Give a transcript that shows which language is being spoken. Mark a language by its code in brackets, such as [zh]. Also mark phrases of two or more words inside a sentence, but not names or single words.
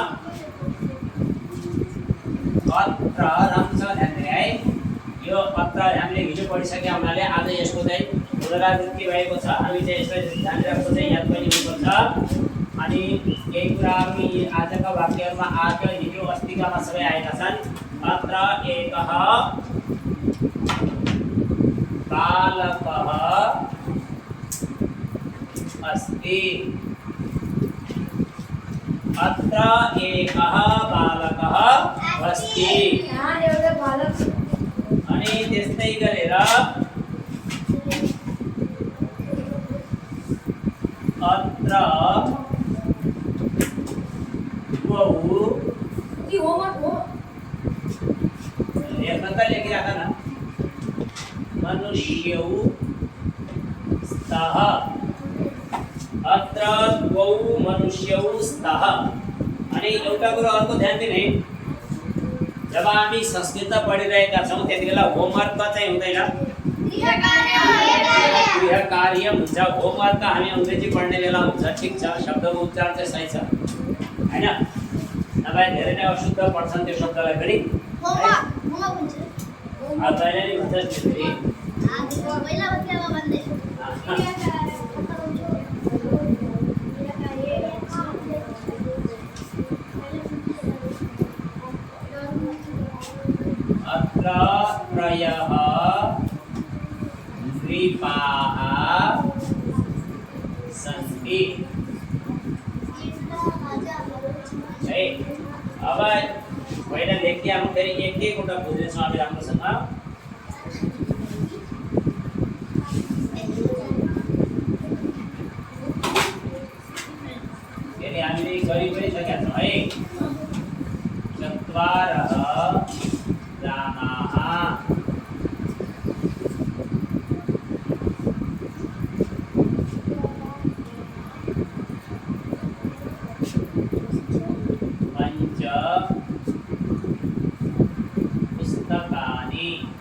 [ne] अत्र राम्रोसँग ध्यान दिने है यो अत्र हामीले हिजो पढिसकेका हुनाले आज यसको चाहिँ पुनरावृत्ति भएको छ हामी चाहिँ यसलाई जानिराखेको चाहिँ याद पनि हुनुपर्छ अनि यही कुराहरू आजका वाक्यहरूमा आज हिजो अस्तिकामा सबै आएका छन् [sa] अत्र एकः बालकः अस्ति अत्र एकः बालकः अस्ति [ne] अनि त्यस्तै गरेर [sa] अत्र द्वौ [ne] लेखिराख न [sa] मनुष्यौ स्तः अत्र द्वौ मनुष्यौ स्तः [ne] अनि एउटा कुरा अर्को ध्यान दिने जब हामी संस्कृत पढिरहेका छौं त्यतिबेला होमवर्क चाहिँ हुँदैन गृह कार्य हुन्छ होमवर्क हामी अंग्रेजी पढ्ने बेला हुन्छ ठीक छ शब्दको उच्चारण चाहिँ सही छ हैन नभए धेरै नै अशुद्ध पढ्छन् त्यो शब्दलाई पनि होमवर्क हुन्छ अहिले नि भन्छ फेरि पहिला बच्चामा भन्दै [sa] त्रयः द्वीपाः सन्ति [ne] है अब पहिला लेख्दै आउँ फेरि एक एकवटा बुझ्नेछौँ हामी राम्रोसँग फेरि हामीले गरि पनि सकेका छौँ है [sa] चत्वारः रामाः पञ्च पुस्तकानि